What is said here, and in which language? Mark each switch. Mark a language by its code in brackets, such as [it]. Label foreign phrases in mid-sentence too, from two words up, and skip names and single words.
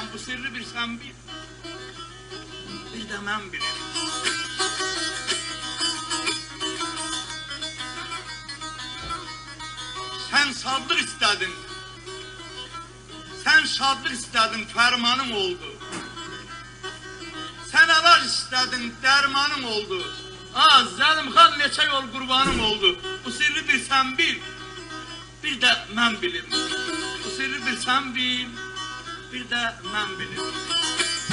[tr] Bu sirri bir sen bil, bir de ben bilirim. Sen şadlık istedin, sen şadlık istedin, fermanın oldu. [az] Sen əlac istədin, dərmanım oldu. Zəlimxan neçə yol qurbanım oldu. Bu sirri bir sən bil, bir də mən bilim. Bu sirri bir sən bil, bir də mən bilim.